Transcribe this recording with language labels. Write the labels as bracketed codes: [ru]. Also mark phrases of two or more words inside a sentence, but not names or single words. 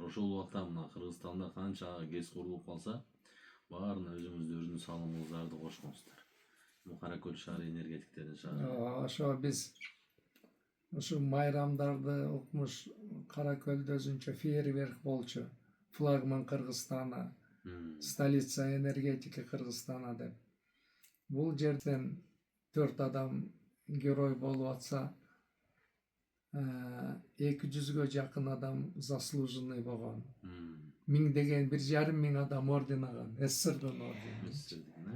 [ky] Ошол убакта мына Кыргызстанда канча ГЭС курулуп калса, баарына өзүңүздөрдүн салымыңыздарды кошконсуздар. Каракөл шаары энергетиктердин шаары. Ошо биз ушу майрамдарды укмуш Каракөлдө өзүнчө фейерверк болчу. [ru] Флагман Кыргызстана, столица энергетики Кыргызстана деп. [ky] Бул жерден 4 адам герой болуп атса, 200-гө жакын адам заслуженный болгон. Миңдеген 1,5 миң адам орден алган, СССРдын ордени.